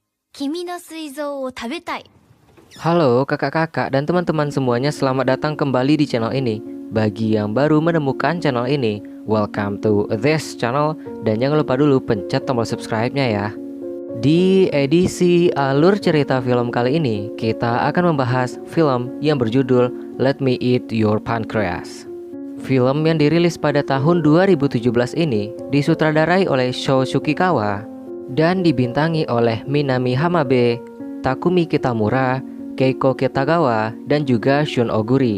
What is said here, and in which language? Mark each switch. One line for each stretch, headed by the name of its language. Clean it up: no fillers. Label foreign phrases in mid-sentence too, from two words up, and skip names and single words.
Japanese: 君の膵臓を食べたい。
Indonesian: Halo kakak-kakak dan teman-teman semuanya, selamat datang kembali di channel ini. Bagi yang baru menemukan channel ini,
English: welcome to this channel.
Indonesian: Dan jangan lupa dulu pencet tombol subscribe-nya ya. Di edisi alur cerita film kali ini, kita akan membahas film yang berjudul Let Me Eat Your Pancreas. Film yang dirilis pada tahun 2017 ini disutradarai oleh Sho Sukikawa dan dibintangi oleh Minami Hamabe, Takumi Kitamura, Keiko Kitagawa, dan juga Shun Oguri.